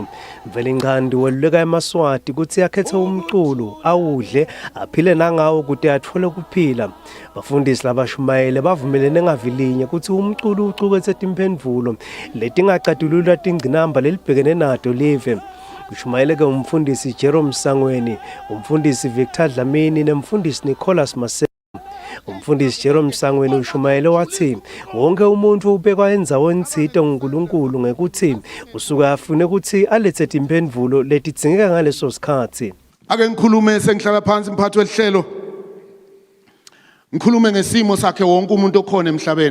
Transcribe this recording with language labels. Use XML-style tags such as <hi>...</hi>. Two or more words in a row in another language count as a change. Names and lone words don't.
<ss>Mvele Nkhandi weluleka eMaswati kuthi yakhethe umculo awudle aphile nangawo kuthi athole ukuphila. Bafundisi labashumayele bavumelene ngavilinye kuthi umculo ucukethe imphendvulo letingacatulula tingcinamba lelibhekene nato live. Kushumayele ke umfundisi Jerome Sangweni, umfundisi Victor Dlamini nemfundisi Nicholas Mase. Umfundisi Jerome Sangweni ushumayele wathi wonke umuntu ubekwa endzaweni thita nguNkulunkulu ngekuthi usuka afune ukuthi alethe imphendvulo letidingeka ngaleso sikhathi. Ake ngikhulume sengihlala phansi mphathi wehlelo. Ngikhulume ngesimo sakhe wonke umuntu okhona emhlabeni.</ss>